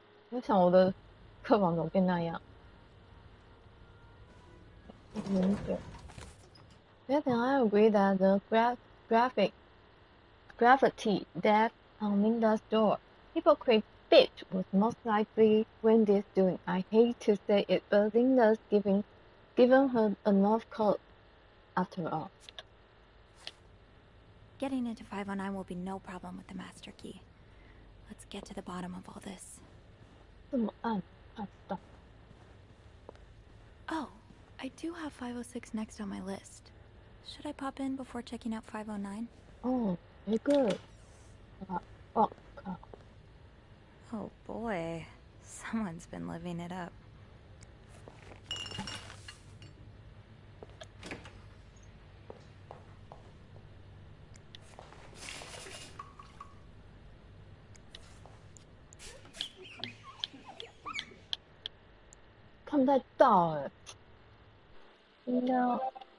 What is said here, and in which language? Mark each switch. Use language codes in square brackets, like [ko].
[zh] 我想我的客房怎么变那样？很久。 [en] Yet I agree that the graffiti that on Linda's door, hypocrite bitch, was most likely Wendy's doing. I hate to say it, but Linda's given her enough cause after all. Getting into 509 will be no problem with the master key. Let's get to the bottom of all this. [zh] 这么暗，看不到。 [en] Oh, I do have 506 next on my list. Should I pop in before checking out 509? Oh, very good. Oh, Oh boy, someone's been living it up. [zh] "看不太到哎，应该要